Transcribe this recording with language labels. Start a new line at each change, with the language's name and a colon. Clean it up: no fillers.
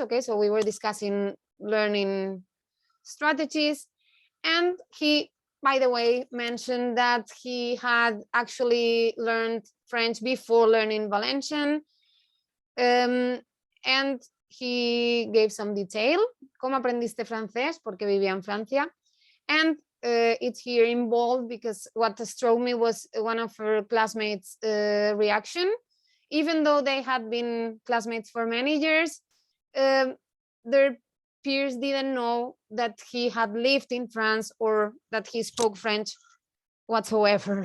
English: Okay, so we were discussing learning strategies, and he, by the way, mentioned that he had actually learned French before learning Valencian, and he gave some detail.
Spanish: ¿Cómo aprendiste francés? Porque vivía en Francia.
English: And it's here in bold, because what struck me was one of her classmates' reaction. Even though they had been classmates for many years, their peers didn't know that he had lived in France or that he spoke French whatsoever.